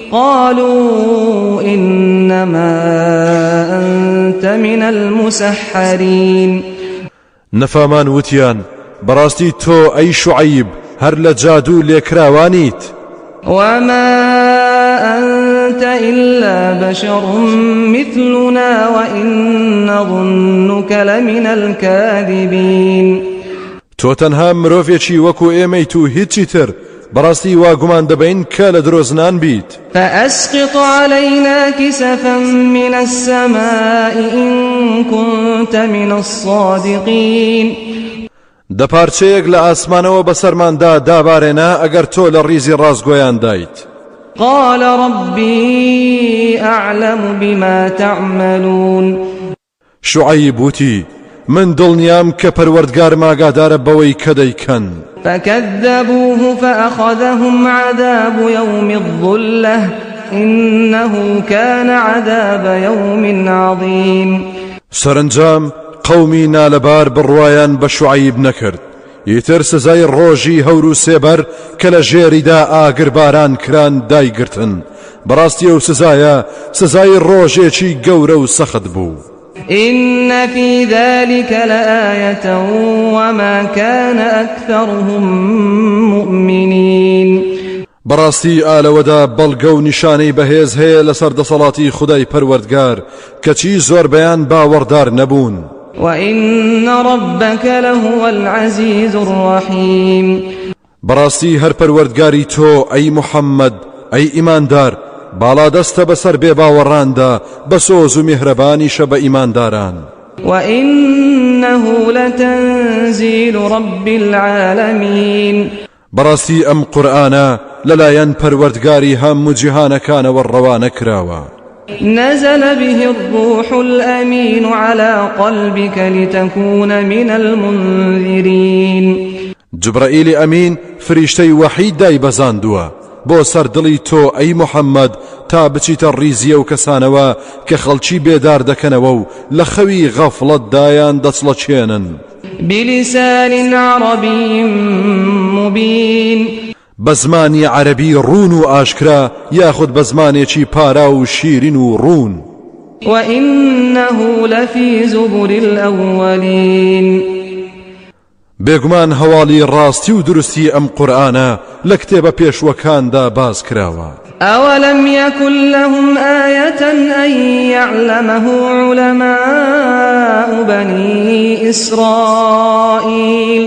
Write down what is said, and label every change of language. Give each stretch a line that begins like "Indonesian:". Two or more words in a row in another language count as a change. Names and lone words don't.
Arabic: قالوا إنما أنت من المسحرين
Central Kurdish: نەفامان وتیان بەڕاستی تۆ ئەی شوعەیب هەر لە جادوو لێکراوانیت.
Arabic: وما أنت إلا بشر مثلنا وإن نظنك لمن الكاذبين
Central Kurdish: تۆ تەنها مرۆڤێکی وەکو ئێمەیت و هیچی تر بەڕاستی وا گومان دەبین کە لە درۆزنان بیت.
Arabic: فأسقط علينا كسفا من السماء إن كنت من الصادقين
Central Kurdish: دەپارچەیەک لە ئاسمانەوە بەسەرماندا دابارێنە ئەگەر تۆ لە ڕیزی ڕازگۆیان دایت.
Arabic: قال ربي أعلم بما تعملون
Central Kurdish: شوعەیب وتی من دڵنیام کە پەروەردگارم ئاگادارە بەوەی کە دەیکەن.
Arabic: فكذبوه فأخذهم عذاب يوم الظلة إنه كان عذاب يوم عظيم
Central Kurdish: سەرنجام قەومی نالەبار بڕوایان بە شوعەیب نەکرد. ئیتر سزای ڕۆژی هەور و سێبەر کە لە ژێریدا ئاگرباران کران دایگرتن. بەڕاستی ئەو سزایە سزای ڕۆژێکی گەورە و سەخت بوو.
Arabic: إن في ذلك لآية وما كان أكثرهم مؤمنين
Central Kurdish: بەڕاستی ئالەوەدا بەڵگە و نیشانەی بەهێز هەیە لەسەر دەسەڵاتی خودای پەروەردگار کەچی زۆر بەیان باوەڕدار نەبوون.
Arabic: وإن ربك لهو العزيز الرحيم
Central Kurdish: بەڕاستی هەر پەروەردگاری تۆ ئەی محەممەد ئەی ئیماندار باڵا دەستە بەسەر بێباوەڕاندا بە سۆز و میهرەبانیشە بە ئیمانداران.
Arabic: وإنه لتنزيل رب العالمين
Central Kurdish: بەڕاستی ئەم قورئانە لەلایەن پەروەردگاری هەموو جیهانەکانەوە ڕەوانە کراوە.
Arabic: نزل به الروح الأمين على قلبك لتكون من المنذرين
Central Kurdish: جبرائیل ئەمین فریشتەی وەحی دایبەزاندووە بۆ سەردڵی تۆ ئەی محەممەد تا بچیتە ڕیزیە و کەسانەوە کە خەڵکی بێدار دەکەنەوە و لە خەوی غەفڵەتدایان دەچڵەچێنن.
Arabic: بلسان عربي مبين
Central Kurdish: بە زمانی عەرەبی ڕوون و ئاشکرا یاخود بە زمانێکی پارا و شیرین و ڕوون.
Arabic: وإنه لفي زبر الأولين
Central Kurdish: بێگومان هەواڵی ڕاستی و دروستی ئەم قورئانە لە کتێبە پێشوەکاندا باز کراوە.
Arabic: أولم يكن لهم آية أن يعلمه علماء بني إسرائيل